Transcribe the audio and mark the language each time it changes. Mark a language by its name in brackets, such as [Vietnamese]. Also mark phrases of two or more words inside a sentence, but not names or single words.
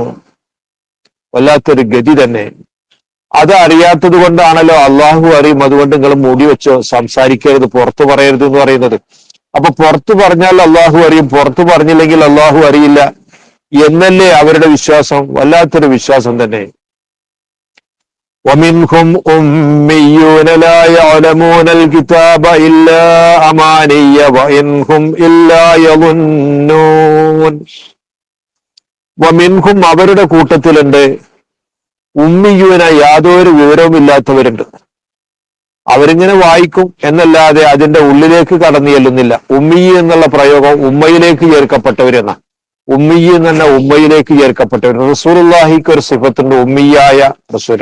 [Malayalam] വല്ലാത്തൊരു ഗതി തന്നെ. അത് അറിയാത്തത് കൊണ്ടാണല്ലോ അള്ളാഹു അറിയും, അതുകൊണ്ട് നിങ്ങൾ മൂടി വെച്ചോ, സംസാരിക്കരുത്, പുറത്തു പറയരുത് എന്ന് പറയുന്നത്. അപ്പൊ പുറത്തു പറഞ്ഞാൽ അള്ളാഹു അറിയും, പുറത്തു പറഞ്ഞില്ലെങ്കിൽ അള്ളാഹു അറിയില്ല എന്നല്ലേ അവരുടെ വിശ്വാസം? വല്ലാത്തൊരു വിശ്വാസം തന്നെ. [Arabic] وَمِنْهُمْ أُمِّيُّونَ لَا يَعْلَمُونَ الْكِتَابَ إِلَّا أَمَانِيَّ وَإِنْ هُمْ إِلَّا يَظُنُّونَ. وَمِنْهُمْ, [Malayalam] അവരുടെ കൂട്ടത്തിലുണ്ട്, ഉമ്മിയൂന, യാതൊരു വിവരവുമില്ലാത്തവരുണ്ട്. അവരിങ്ങനെ വായിക്കും എന്നല്ലാതെ അതിന്റെ ഉള്ളിലേക്ക് കടന്നു ചെല്ലുന്നില്ല. ഉമ്മി എന്നുള്ള പ്രയോഗം ഉമ്മയിലേക്ക് ചേർക്കപ്പെട്ടവരെന്ന. ഉമ്മി എന്ന് തന്നെ ഉമ്മയിലേക്ക് ചേർക്കപ്പെട്ടവർ. റസൂലുള്ളാഹിക്ക് ഒരു സിഫത്തുണ്ട്, ഉമ്മിയായ റസൂൽ.